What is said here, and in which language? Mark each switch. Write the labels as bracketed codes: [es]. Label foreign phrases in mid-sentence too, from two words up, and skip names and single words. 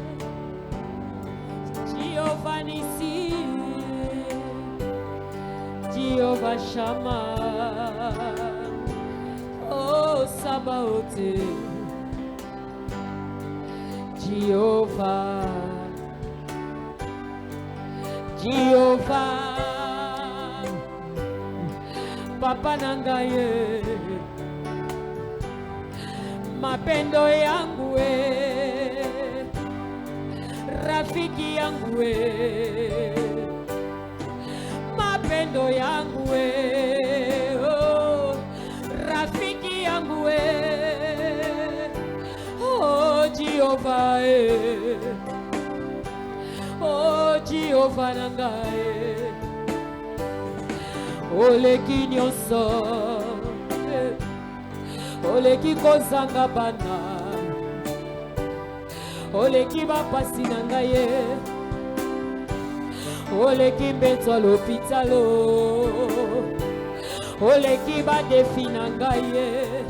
[pt] Jeová Nissi, Jeová Shammah, oh Sabaoth. Jeová, Jeová, [ln] Papa Nangaye, [sw] mapendo yangu rafiki yangu mapendo yangu oh, rafiki yangu oh Jehovah, [ln] oh Jehovah nangae, oleki nyonso, oleki kozanga bana, oleki bapasi nangae, oleki mbeto l'hôpitalo, oleki badefi nangae.